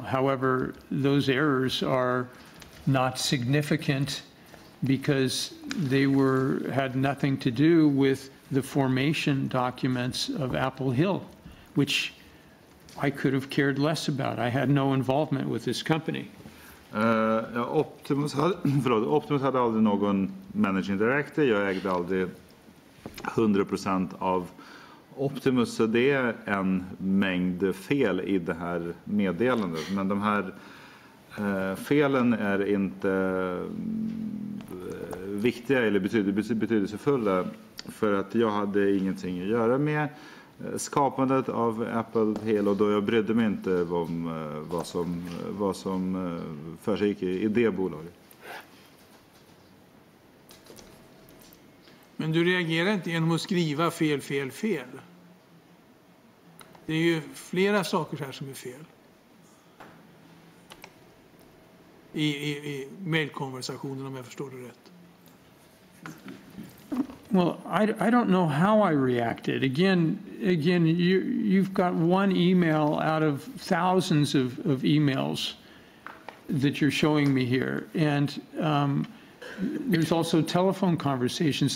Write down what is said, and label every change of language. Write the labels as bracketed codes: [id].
[en] However, those errors are not significant because they had nothing to do with the formation documents of Apple Hill, which I could have cared less about. I had no involvement with this company. [sv] Optimus hade aldrig någon managing director. Jag ägde aldrig 100% av Optimus, så det är en mängd fel i det här meddelandet. Men de här felen är inte viktiga eller betydelsefulla, för att jag hade ingenting att göra med skapandet av Apple Hill, och då jag brydde mig inte om vad som försiggick i det bolaget. Men du reagerar inte genom att skriva fel. Det är ju flera saker här som är fel. I mailkonversationen, om jag förstår det rätt. [en] Well, I don't know how I reacted. Again, you've got one email out of thousands of emails that you're showing me here, and there's also telephone conversations.